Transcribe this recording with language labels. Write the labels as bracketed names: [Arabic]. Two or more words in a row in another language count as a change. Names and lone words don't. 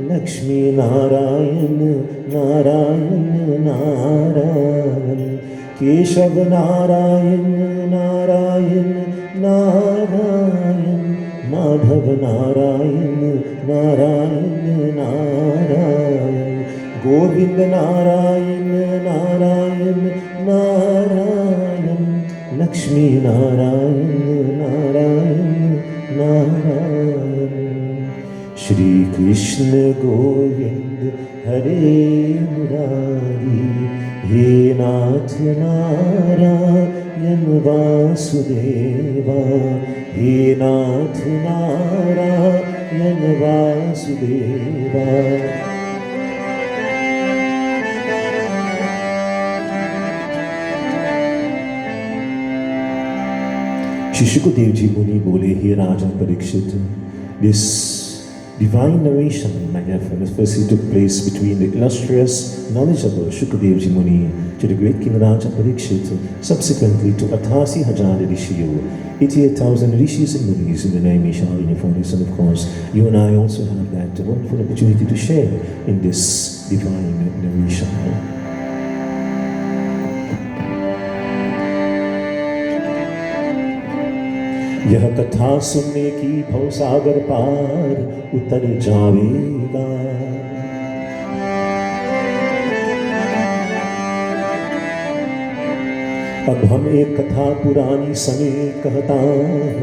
[Hindi] लक्ष्मी नारायण नारायण नारायण, केशव नारायण नारायण नारायण, माधव नारायण नारायण नारायण, गोविंद नारायण नारायण नारायण, लक्ष्मी नारायण नारायण नारायण। श्री कृष्ण गोविंद हरे मुरारी, हे नाथ नारायण वासुदेवा, हे नाथ नारायण वासुदेवा। श्री शुकदेव जी मुनि बोले, हे राजा परीक्षित, [English] this divine narration firstly took place between the illustrious, knowledgeable Shukadev Ji Muni to the great King Raja Parikshit, subsequently to 88,000 Rishiyo, 88,000 Rishis and Munis in the name Ishal Uniformis, and of course, you and I also have that wonderful opportunity to share in this divine narration. [Hindi] यह कथा सुनने की भवसागर पार उतर जावेगा। अब हम एक कथा पुरानी समेत कहता हूँ।